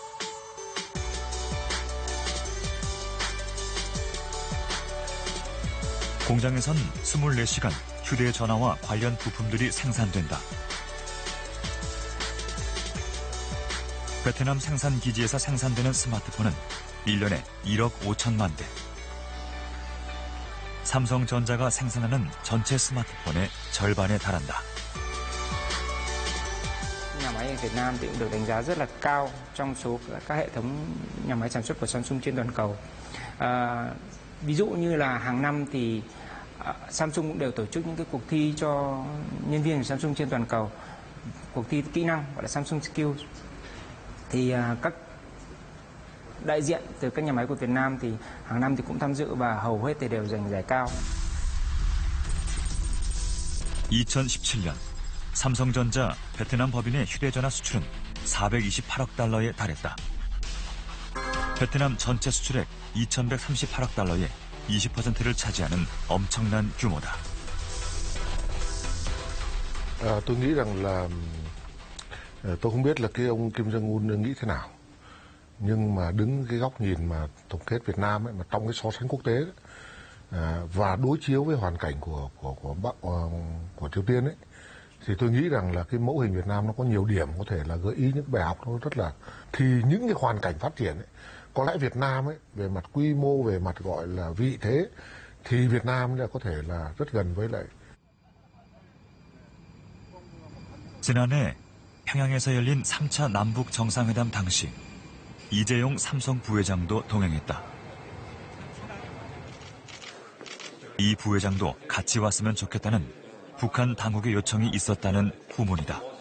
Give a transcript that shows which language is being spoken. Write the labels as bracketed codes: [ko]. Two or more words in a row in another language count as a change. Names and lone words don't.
[ko] 공장에선 24시간 휴대전화와 관련 부품들이 생산된다. 베트남 생산기지에서 생산되는 스마트폰은 1년에 1억 5천만 대. 삼성전자가 생산하는 전체 스마트폰의 절반에 달한다. [vi] Nhà máy ở Việt Nam thì cũng được đánh giá rất là cao trong số các hệ thống nhà máy sản xuất của Samsung trên toàn cầu. Ví dụ như là hàng năm thì Samsung cũng đều tổ chức những cái cuộc thi cho nhân viên của Samsung trên toàn cầu, cuộc thi kỹ năng gọi là Samsung Skills. Thì các đại diện từ các nhà máy của Việt Nam thì hàng năm thì cũng tham dự và hầu hết thì đều giành giải cao. [ko] 2017년 삼성전자 베트남 법인의 휴대전화 수출은 428억 달러에 달했다. 베트남 전체 수출액 2,138억 달러의 20%를 차지하는 엄청난 규모다. [vi] Tôi nghĩ rằng là tôi không biết là cái ông Kim Jong-un nghĩ thế nào, nhưng mà đứng cái góc nhìn mà tổng kết Việt Nam ấy, mà trong cái so sánh quốc tế ấy, và đối chiếu với hoàn cảnh của Triều Tiên ấy, thì tôi nghĩ rằng là cái mẫu hình Việt Nam nó có nhiều điểm có thể là gợi ý những bài học nó rất là, thì những cái hoàn cảnh phát triển ấy, có lẽ Việt Nam ấy về mặt quy mô, về mặt gọi là vị thế thì Việt Nam là có thể là rất gần với lại. [ko] 지난해 평양에서 열린 3차 남북 정상회담 당시 이재용 삼성 부회장도 동행했다. 이 부회장도 같이 왔으면 좋겠다는 북한 당국의 요청이 있었다는 후문이다.